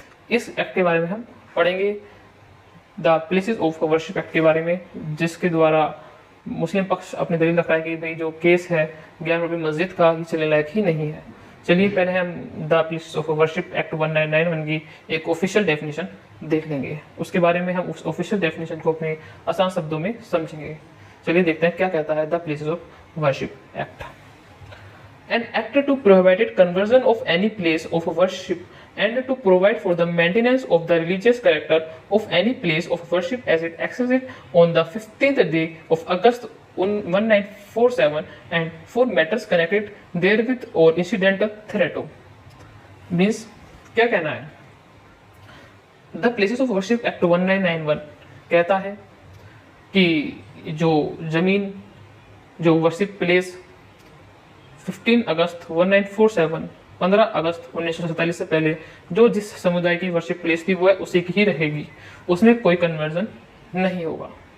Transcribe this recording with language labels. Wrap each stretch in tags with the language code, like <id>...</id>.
<hi>इस एक्ट के बारे में हम पढ़ेंगे, the places of worship act के बारे में, जिसके द्वारा मुस्लिम पक्ष अपनी दलील रख रहा है कि भाई जो केस है ज्ञानवापी मस्जिद का ये चलने लायक ही नहीं है। चलिए पहले हम the places of worship act 1991 की एक ऑफिशियल डेफिनेशन देख लेंगे। उसके बारे में हम उस ऑफिशियल डेफिनेशन को अपने आसान शब्दों में समझेंगे। चलिए देखते हैं क्या कहता है the places of worship act.</hi> <en>An act to prohibit conversion of any place of worship and to provide for the maintenance of the religious character of any place of worship as it accesses on the 15th day of August 1947 and for matters connected therewith or incidental thereto।</en> <hi>Means क्या कहना है? The Places of Worship Act 1991 कहता है कि जो जमीन, जो worship place 15 अगस्त 1947 15 अगस्त 1947 से पहले जो जिस समुदाय की वर्शिप प्लेस थी वो उसी की ही रहेगी, उसमें कोई कन्वर्जन नहीं होगा।</hi>